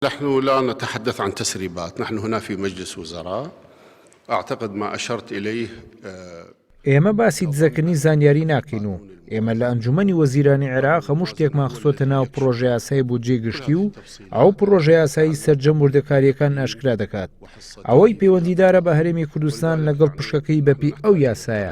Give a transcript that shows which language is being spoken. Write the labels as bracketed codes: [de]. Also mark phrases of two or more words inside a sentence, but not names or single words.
[ar] نحن لا نتحدث عن تسريبات، نحن هنا في مجلس وزراء. أعتقد ما أشرت إليه [ckb] ئێمە باسی دزەکردنی زانیاری ناکەین و ئێمە لە ئەنجومەنی وەزیرانی عێراق هەموو شتێکمان خستۆتە ناو پرۆژە یاسای بودجێ گشتی و ئەو پرۆژە یاسایی سەرجەم وردەکاریەکان ئاشکرا دەکات. ئەوەی پەیوەندیدارە بە هەرێمی کوردستان لەگەڵ پشکەکەی بەپی ئەو یاسایە.